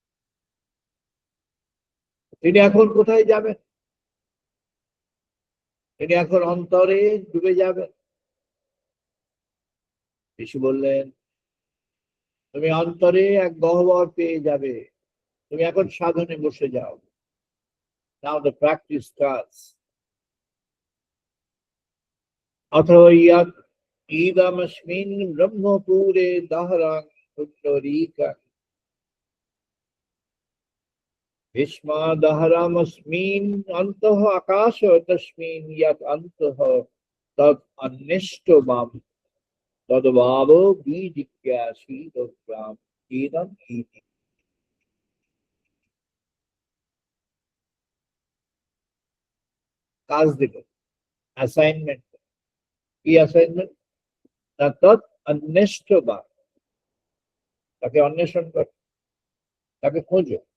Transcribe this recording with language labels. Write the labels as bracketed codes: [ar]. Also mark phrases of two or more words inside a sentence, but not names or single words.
[bn] তিনি এখন কোথায় যাবেন? তিনি এখন অন্তরে ডুবে যাবেন। ঋষি বললেন, তুমি অন্তরে এক গহ্বর পেয়ে যাবে। তুমি এখন সাধনে বসে যাও। [en] Now the practice starts. [sa] अथो यत् इदमस्मिन् ब्रह्मपुरे दहरं पुण्डरीकं भीष्मादहरमस्मिन् अन्तः आकाश तस्मिन् यत् अन्तः तत् अन्निष्टमं तद्भावो विजिज्ञासितव्यम् इदम् इति। [bn] কাজ দিল, অ্যাসাইনমেন্ট। কি অ্যাসাইনমেন্ট? না [sa] তৎ অন্বেষ্টবাদ, [bn] তাকে অন্বেষণ করো, তাকে খোঁজো।